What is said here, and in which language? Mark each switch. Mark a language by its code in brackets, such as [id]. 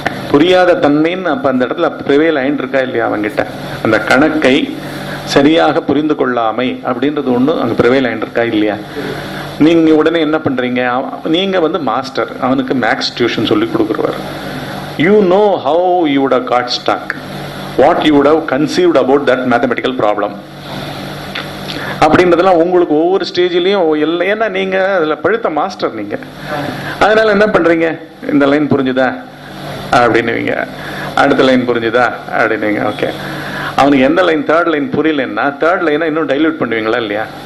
[ta] புரியாத தன்மைன்னு அப்ப அந்த இடத்துல ப்ரிவேல் ஆயிட்டு இருக்கா இல்லையா அவங்கிட்ட? அந்த கணக்கை சரியாக புரிந்து கொள்ளாமை அப்படின்றது ஒண்ணு அங்க ப்ரிவேல் ஆயிட்டு இருக்கா இல்லையா? நீங்க உடனே என்ன பண்றீங்க? நீங்க வந்து மாஸ்டர், அவனுக்கு மேக்ஸ் டியூஷன் சொல்லி கொடுக்குறவர். [en] You know how you would have got stuck, what you would have conceived about that mathematical problem. [ta] அப்படின்றதெல்லாம் உங்களுக்கு ஒவ்வொரு ஸ்டேஜ்லயும் ஏன்னா நீங்க அதுல பழுத்த மாஸ்டர் நீங்க. அதனால என்ன பண்றீங்க? இந்த லைன் புரிஞ்சுதா அப்படின்னுவீங்க, அடுத்த லைன் புரிஞ்சுதா அப்படின்னுவீங்க. ஓகே, அவனுக்கு எந்த லைன் தேர்ட் லைன் புரியலன்னா தேர்ட் லைனை இன்னும் டைல்யூட் பண்ணுவீங்களா இல்லையா?